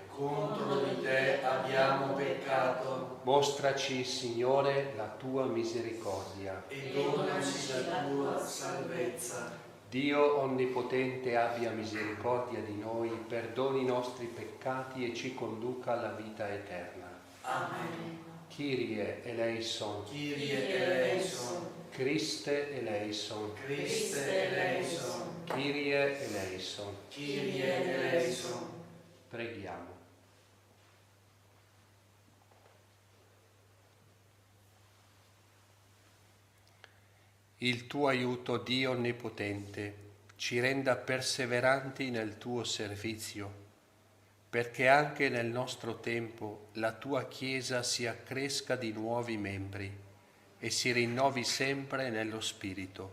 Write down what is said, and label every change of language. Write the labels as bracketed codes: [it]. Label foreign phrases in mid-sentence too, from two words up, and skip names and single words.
[it] Contro di te abbiamo peccato. Mostraci, Signore, la tua misericordia. E donaci la tua salvezza. Dio Onnipotente abbia misericordia di noi, perdoni i nostri peccati e ci conduca alla vita eterna. Amen. [el] Κύριε ἐλέησον. Κύριε ἐλέησον. Χριστὲ ἐλέησον. Χριστὲ ἐλέησον. Κύριε ἐλέησον. Κύριε ἐλέησον. [it] Preghiamo. Il tuo aiuto, Dio Onnipotente, ci renda perseveranti nel tuo servizio, perché anche nel nostro tempo la tua Chiesa si accresca di nuovi membri e si rinnovi sempre nello Spirito.